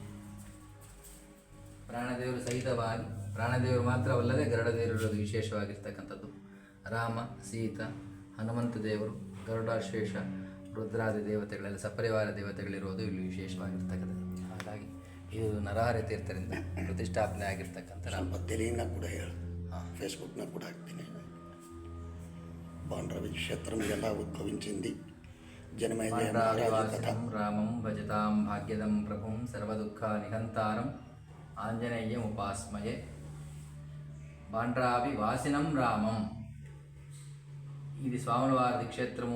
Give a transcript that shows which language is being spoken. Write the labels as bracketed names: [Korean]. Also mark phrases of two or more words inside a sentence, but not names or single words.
[Kannada] ಪ್ರಾಣದೇವರು ಸಹಿತವಾಗಿ, ಪ್ರಾಣದೇವರು ಮಾತ್ರವಲ್ಲದೆ ಗರುಡ ದೇವರು ಇರೋದು ವಿಶೇಷವಾಗಿರ್ತಕ್ಕಂಥದ್ದು. ರಾಮ, ಸೀತಾ, ಹನುಮಂತ ದೇವರು, ಗರುಡಾಶ್ವೇಷ, ರುದ್ರಾದಿ ದೇವತೆಗಳೆಲ್ಲ ಸಪರಿವಾರ ದೇವತೆಗಳಿರೋದು ಇಲ್ಲಿ ವಿಶೇಷವಾಗಿರ್ತಕ್ಕಂಥದ್ದು. ಹಾಗಾಗಿ ಇದು ನರಹರಿ ತೀರ್ಥರಿಂದ ಪ್ರತಿಷ್ಠಾಪನೆ ಆಗಿರ್ತಕ್ಕಂಥ ತೆಲುಗಿನ ಕೂಡ ಹೇಳಿ, ಫೇಸ್ಬುಕ್ನ ಕೂಡ ಹಾಕ್ತೀನಿ. [Telugu] బాండ్రావి క్షేత్రం ఎలా ఉద్భవించింది, జనమేజయ [Sanskrit] రామం భజతాం భాగ్యదం ప్రభుం సర్వదుఃఖ నిహంతారం ఆంజనేయం ఉపాస్మయే. బాండ్రావి వాసినం రామం. [Telugu] ఇది స్వాముల వారి క్షేత్రము.